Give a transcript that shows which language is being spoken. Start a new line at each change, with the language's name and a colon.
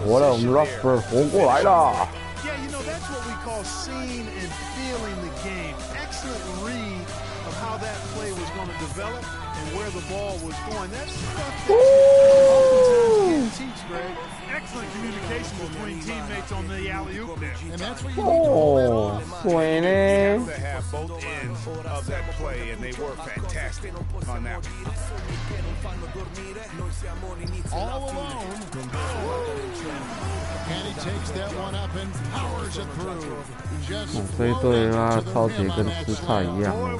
Chinese: 活了，我们 Russell 活过来了。
English: Yeah, you know, that's what we call seeing and feeling the game. Excellent read of how that play was going to develop and where the ball was going. That's stuff that you teach, Greg. Excellent communication between teammates on the alley-oop there. And that's what you need to
Chinese: 哦，水呢？
English: have both ends of that play, and they were fantastic on that one. All alone. And he takes that one up and powers it through. Just
Chinese: 这一队啊，超级跟吃菜一样。